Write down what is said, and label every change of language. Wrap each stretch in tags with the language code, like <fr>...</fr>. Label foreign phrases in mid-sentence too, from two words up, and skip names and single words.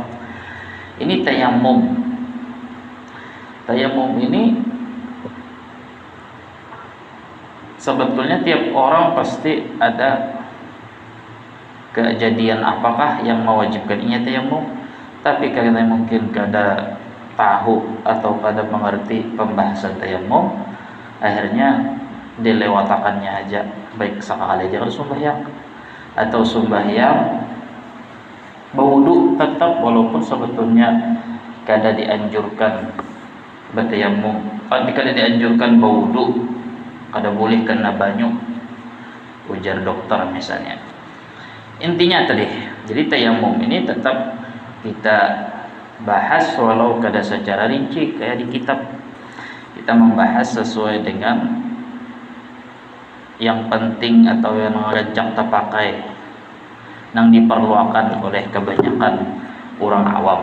<id>Ini tayamum. Tayamum ini sebetulnya tiap orang pasti ada kejadian apakah yang mewajibkan ini tayamum, tapi karena mungkin kada tahu atau kada mengerti pembahasan tayamum, akhirnya dilewatakannya aja, baik sekali aja kalau sembahyang atau sembahyang berwudu tetap, walaupun sebetulnya kada dianjurkan bertayamum, kada dianjurkan berwudu, kada boleh kena banyu, ujar dokter misalnya. Intinya tadi, jadi tayamum ini tetap kita bahas walau kada secara rinci kayak di kitab. Kita membahas sesuai dengan yang penting atau yang rancak terpakai, yang diperlukan oleh kebanyakan orang awam.</id>